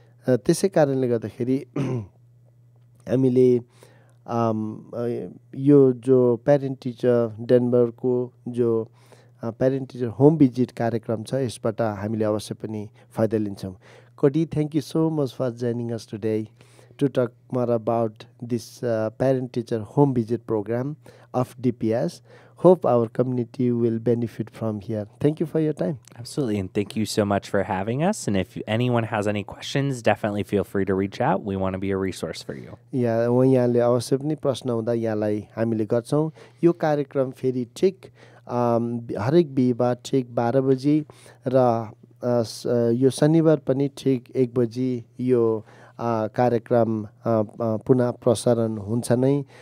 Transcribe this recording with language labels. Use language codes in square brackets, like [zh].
[ne] त्यसै कारणले गर्दाखेरि हामीले यो जो प्यारेन्ट टिचर डेनबरको जो प्यारेन्ट टिचर होम भिजिट कार्यक्रम छ यसबाट हामीले अवश्य पनि फाइदा लिन्छौँ। [en] Cody, thank you so much for joining us today to talk more about this parent-teacher home visit program of DPS. Hope our community will benefit from here. Thank you for your time. Absolutely, and thank you so much for having us. And if anyone has any questions, definitely feel free to reach out. We want to be a resource for you. Yeah, [ne] यहाँले अवश्य पनि प्रश्न हुँदा यहाँलाई हामीले गर्छौँ। यो कार्यक्रम फेरि ठिक हरेक बिहीबार ठिक 12 बजी र यो शनिबार पनि ठिक 1 बजी यो कार्यक्रम पुनः प्रसारण हुन्छ नै।